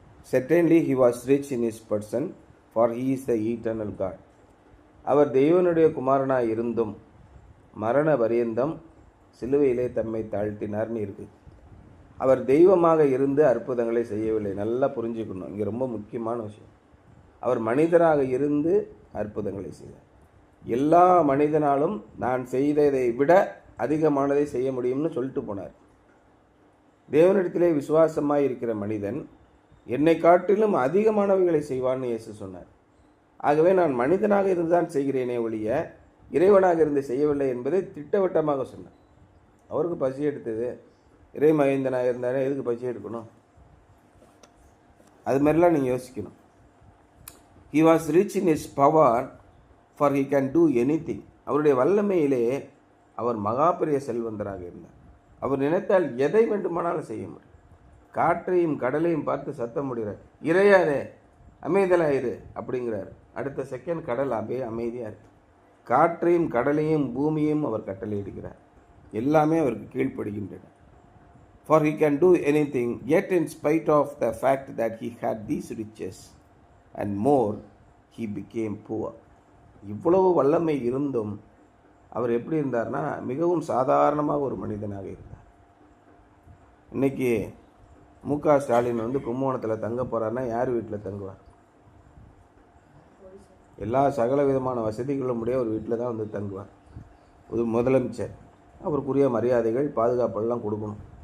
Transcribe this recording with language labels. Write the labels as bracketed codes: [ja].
[en] Certainly he was rich in his person, for he is the eternal God. [ta] அவர் தெய்வனுடைய குமாரனாய் இருந்தும் மரண பரியந்தம் சிலுவையிலே தம்மை தாழ்த்தினார்னு இருக்கு. அவர் தெய்வமாக இருந்து அற்புதங்களை செய்யவில்லை. நல்லா புரிஞ்சுக்கணும், இங்கே ரொம்ப முக்கியமான விஷயம். அவர் மனிதராக இருந்து அற்புதங்களை செய்தார். எல்லா மனிதனாலும் நான் செய்ததை விட அதிகமானதை செய்ய முடியும்னு சொல்லிட்டு போனார். தேவனிடத்திலே விசுவாசமாக இருக்கிற மனிதன் என்னை காட்டிலும் அதிகமானவைகளை செய்வான்னு இயேசு சொன்னார். ஆகவே நான் மனிதனாக இருந்து தான் செய்கிறேனே ஒழிய இறைவனாக இருந்து செய்யவில்லை என்பதை திட்டவட்டமாக சொன்னார். அவருக்கு பசி எடுத்தது, இறை மகிந்தனாக இருந்தானே எதுக்கு பசி எடுக்கணும்? அது மாதிரிலாம் நீங்கள் யோசிக்கணும். [en] He was rich in his power, for he can do anything. [ta] அவருடைய வல்லமையிலே அவர் மகாபெரிய செல்வந்தராக இருந்தார். அவர் நினைத்தால் எதை வேண்டுமானாலும் செய்ய முடியும். காற்றையும் கடலையும் பார்த்து சத்தம் முடிகிறார், இறையாரே அமைதலாயிரு அப்படிங்கிறார். அடுத்த செகண்ட் கடல் அப்படியே அமைதியாக இருக்கு. காற்றையும் கடலையும் பூமியையும் அவர் கட்டளையிடுகிறார். எல்லாமே அவருக்கு கீழ்ப்படுகின்றன. [en] For he can do anything, yet in spite of the fact that he had these riches and more, he became poor. [ta] இவ்வளவு வல்லமை இருந்தும் அவர் எப்படி இருந்தார்னா மிகவும் சாதாரணமாக ஒரு மனிதனாக இருந்தார். இன்னைக்கு மு.க. ஸ்டாலின் கும்பகோணத்தில் தங்க போகிறாருன்னா யார் வீட்டில் தங்குவார்? எல்லா சகல விதமான வசதிகளும் உடைய ஒரு வீட்டில் தான் தங்குவார். ஒரு முதலமைச்சர், அவருக்குரிய மரியாதைகள் பாதுகாப்பெல்லாம் கொடுக்கணும்.